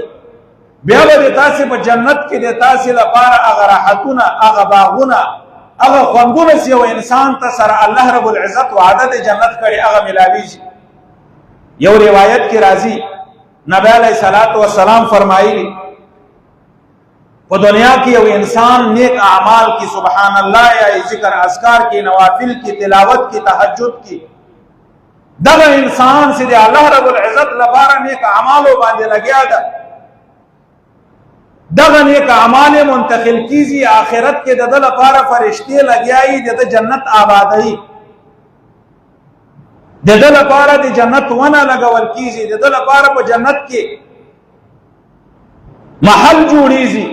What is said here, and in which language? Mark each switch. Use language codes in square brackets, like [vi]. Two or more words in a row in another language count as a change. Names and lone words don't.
[ps] بیا به تاسې په جنت کې د تاسې لپاره هغه راحتونه، هغه باغونه، هغه خوندونه چې یو انسان ته سره الله رب العزت وعده د جنت کړي هغه ملاویږي. یو روایت کې راځي نبی [ar] علیہ الصلوۃ والسلام [ps] فرمایلی په دنیا کې یو انسان نیک اعمال کی، [ar] سبحان الله [ps] یا ذکر اذکار کی، نوافل کی، تلاوت کی، تہجد کی، دغه انسان چې د الله رب العزت لپاره نیک اعمالو باندې لګیا ده، دغه نیک اعمال منتقل کیږي آخرت کې د لپاره فرشتي لګیایي د جنت آبادی، د لپاره د جنت ونه لګول کیږي، د لپاره په جنت کې محل جوړیږي.